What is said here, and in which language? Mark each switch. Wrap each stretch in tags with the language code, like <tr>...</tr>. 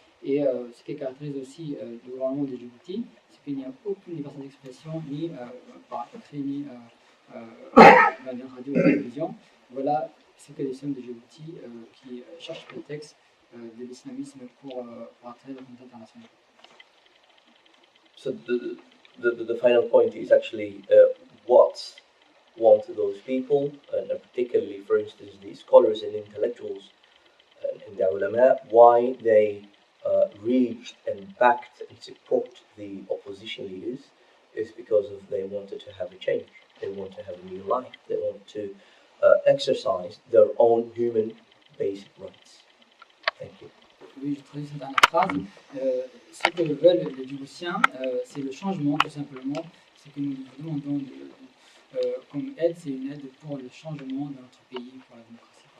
<fr>Et ce qui caractérise aussi le gouvernement de Djibouti, c'est qu'il n'y a aucune liberté d'expression, ni par écrit, ni dans les radios et la télévision. Voilà ce que les sommes de Djibouti qui cherchent prétexte de l'islamisme pour attirer la communauté internationale.</fr> <en>So the final point is actually what want those people, and particularly, for instance, the scholars and intellectuals and the ulama, why they reached and backed and support the opposition leaders is because of they wanted to have a change. They want to have a new life. They want to exercise their own human basic rights. Thank you.</en> <fr>Oui, je traduis cette dernière phrase. Ce que veulent les Djiboutiens, c'est le changement, tout simplement. Ce que nous demandons comme aide, c'est une aide pour le changement de notre pays, pour la démocratie.</fr>